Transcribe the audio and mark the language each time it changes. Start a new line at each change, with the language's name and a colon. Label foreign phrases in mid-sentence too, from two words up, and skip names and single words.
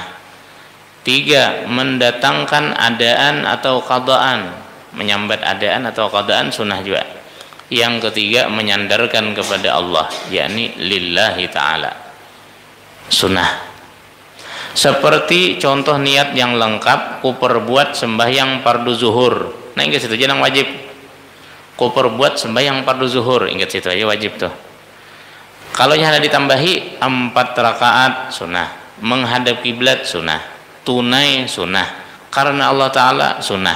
Indonesian: 3, mendatangkan adaan atau qadaan, menyambat adaan atau qadaan, sunnah juga. Yang ketiga, menyandarkan kepada Allah, yakni
Arabic: lillahi ta'ala,
Indonesian: sunnah. Seperti contoh niat yang lengkap, ku perbuat sembahyang fardu zuhur. Nah ingat situ aja yang wajib. Ku perbuat sembahyang fardu zuhur, ingat situ aja wajib tuh. Kalau hanya ditambahi 4 rakaat sunnah, menghadap kiblat sunnah, tunai sunnah, karena Allah Ta'ala sunnah.